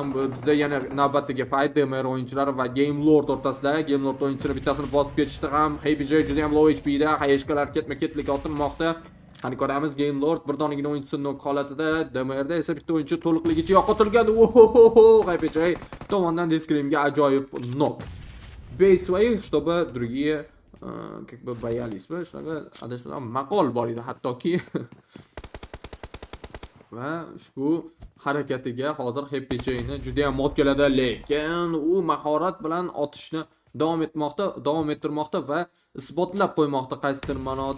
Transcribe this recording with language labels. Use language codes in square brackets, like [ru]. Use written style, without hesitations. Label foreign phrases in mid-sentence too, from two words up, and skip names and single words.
[uz] Bizda yana navbatdagi fight DMR o'yinchilari va Game Lord o'rtasida. Game Lord o'yinchisini bittasini bosib ketishdi ham. HBJ juda ham [en] low HP [uz] da, hayeshkalar ketma-ketlik otilmoqda. Qani ko'ramiz, Game Lord bir donigina o'yinchisini nok holatida, DMRda esa bitta o'yinchi to'liqligicha yo'qotilgan. HBJ tomonidan Discrimga ajoyib nok. [en] Base way, [ru] чтобы другие как бы боялись, [uz] shunaqa adashmasam maqol bor edi hattoki. Va ushbu harakatiga hozir HBJni juda ham mos keladi, lekin u mahorat bilan otishni davom ettirmoqda va isbotlab qo'ymoqda qaysidir ma'noda.